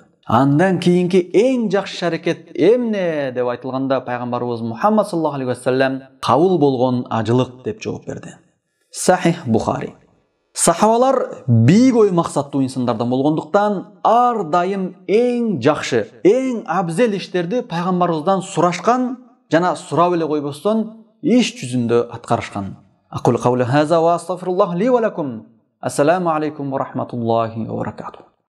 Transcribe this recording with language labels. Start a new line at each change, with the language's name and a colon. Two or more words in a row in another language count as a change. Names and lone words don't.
Kyrgyz: Андан кийинки эң жакшы аракет эмне деп айтылганда, пайгамбарыбыз Мухаммад
Arabic: صلى الله عليه وسلم
Kyrgyz: кабыл болгон ажылык деп жооп берди. Сахих Бухари. Сахабалар бийик ой максаттуу инсандардан болгондуктан ар дайым эң жакшы, эң абзел иштерди пайгамбарыбыздан сурашкан жана сурап эле койбостон иш жүзүндө аткарышкан.
Arabic: أقول قولي هذا وأستغفر الله لي ولكم. السلام عليكم ورحمة الله وبركاته.